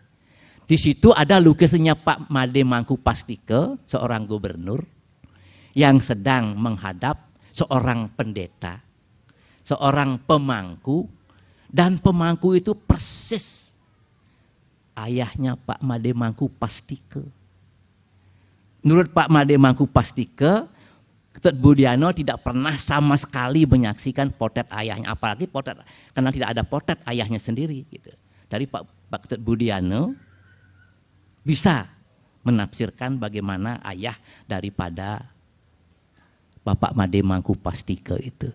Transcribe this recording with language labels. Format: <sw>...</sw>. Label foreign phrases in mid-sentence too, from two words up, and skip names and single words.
<id>Di situ ada lukisannya Pak Made Mangku Pastike, seorang gubernur, yang sedang menghadap seorang pendeta, seorang pemangku, dan pemangku itu persis ayahnya Pak Made Mangku Pastike. Menurut Pak Made Mangku Pastike, Ketut Budiane tidak pernah sama sekali menyaksikan potret ayahnya, apalagi potret, karena tidak ada potret ayahnya sendiri. Gitu. Dari Pak Ketut Budiane bisa menafsirkan bagaimana ayah daripada Bapak Made Mangku Pastike itu.</id>